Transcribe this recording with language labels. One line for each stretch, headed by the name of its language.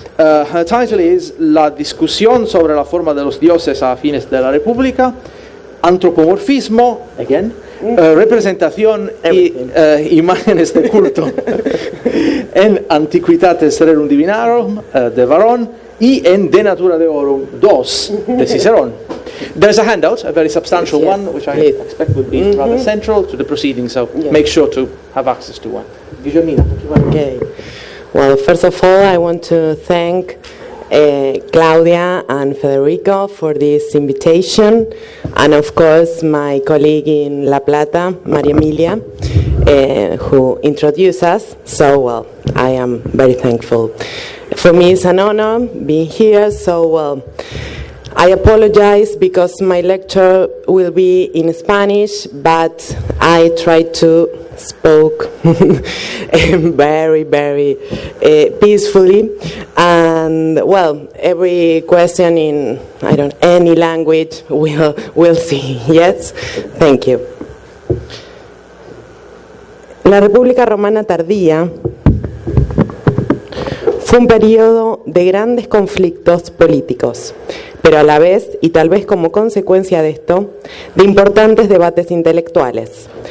Spanish: Her title is La discusión sobre la forma de los dioses a fines de la República, antropomorfismo, again, representación y imágenes de culto en Antiquitates Rerum Divinarum de Varrón y en De Natura Deorum 2 de Cicerón.
English: There's a handout, a very substantial one, which I expect would be rather central to the proceedings, so make sure to have access to one. Guillermina, thank you very much. Okay. Well, first of all, I want to thank Claudia and Federico for this invitation, and of course my colleague in La Plata, Maria Emilia, who introduced us. So, well, I am very thankful. For me, it's an honor being here. So, well, I apologize because my lecture will be in Spanish, but I try to spoke very, very peacefully, and well, every question in any language we'll see. Yes, thank you.
Spanish: La República Romana tardía fue un periodo de grandes conflictos políticos, pero a la vez, y tal vez como consecuencia de esto, de importantes debates intelectuales.